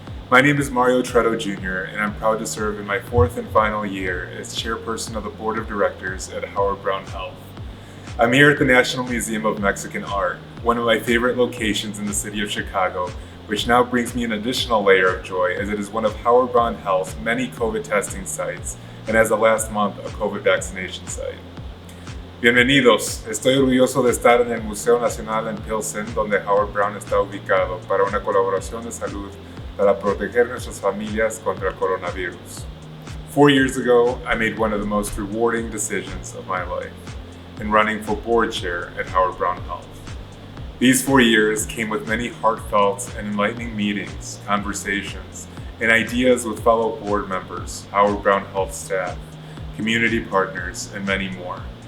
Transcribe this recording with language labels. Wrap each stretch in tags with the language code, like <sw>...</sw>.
<en>My name is Mario Tretto Jr., and I'm proud to serve in my 4th and final year as chairperson of the board of directors at Howard Brown Health. I'm here at the National Museum of Mexican Art, one of my favorite locations in the city of Chicago, which now brings me an additional layer of joy as it is one of Howard Brown Health's many COVID testing sites, and as of last month, a COVID vaccination site.</en> <es>Bienvenidos, estoy orgulloso de estar en el Museo Nacional en Pilsen, donde Howard Brown está ubicado, para una colaboración de salud para proteger nuestras familias contra el coronavirus.</es> <en>4 years ago, I made one of the most rewarding decisions of my life in running for board chair at Howard Brown Health. These 4 years came with many heartfelt and enlightening meetings, conversations, and ideas with fellow board members, Howard Brown Health staff, community partners, and many more.</en>